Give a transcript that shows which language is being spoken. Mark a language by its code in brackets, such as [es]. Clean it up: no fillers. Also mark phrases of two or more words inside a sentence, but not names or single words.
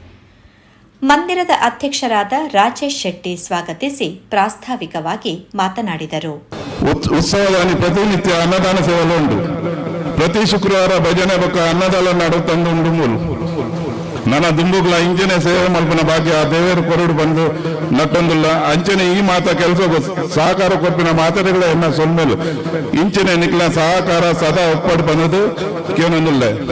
[kn] ಮಂದಿರದ ಅಧ್ಯಕ್ಷರಾದ ರಾಜೇಶ್ ಶೆಟ್ಟಿ ಸ್ವಾಗತಿಸಿ ಪ್ರಾಸ್ತಾವಿಕವಾಗಿ ಮಾತನಾಡಿದರು. ಉತ್ಸವದಲ್ಲಿ ಪ್ರತಿನಿತ್ಯ ಅನ್ನದಾನ ಸೇವೆ ಉಂಟು. [tcy] ಪ್ರತಿ ಶುಕ್ರವಾರ ಭಜನೆ ಬೊಕ್ಕ ಅನ್ನದಾನ ನಡುತ್ತಂದು ಮೂಲು ನನ್ನ ದುಂಬುಗಳ ಇಂಚನೆ ಸೇವೆ ಮಲ್ಪನ ಭಾಗ್ಯ ದೇವರು ಕೊರಡು ಬಂದು ನಟ್ಟೊಂದುಲ್ಲ. ಅಂಚನೆ ಈ ಮಾತ ಕೆಲಸ ಸಹಕಾರ ಕೊಪ್ಪಿನ ಮಾತರೆಗಳ ಎನ್ನ ಸೊಲ್ಮೇಲು ಇಂಚನೆ ನಿಕ್ಲ ಸಹಕಾರ ಸದಾ ಒಪ್ಪಡು ಬಂದದು ಕೇನೊಂದುಲ್ಲ.